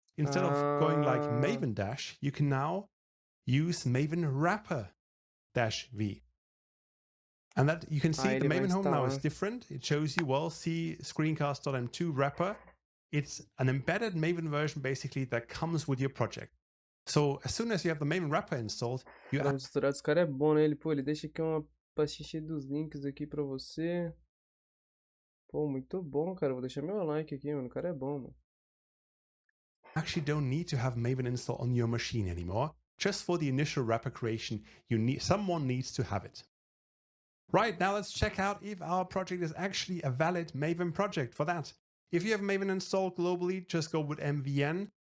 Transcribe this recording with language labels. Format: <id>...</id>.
<en>Instead of going like Maven dash, you can now use Maven wrapper -v. And that you can see the Maven home now is different. It shows you, well, see screencast.m2 wrapper. It's an embedded Maven version basically that comes with your project. So as soon as you have the Maven wrapper installed, you</en> <pt>Para misturar esse cara é bom, né? Ele deixa aqui uma pastinha cheia dos links aqui pra você. Pô, muito bom, cara. Vou deixar meu like aqui, mano. O cara é bom, mano.</pt> <en>Actually don't need to have Maven installed on your machine anymore. Just for the initial wrapper creation, someone needs to have it. Right, now let's check out if our project is actually a valid Maven project. For that, if you have Maven installed globally, just go with MVN.</en>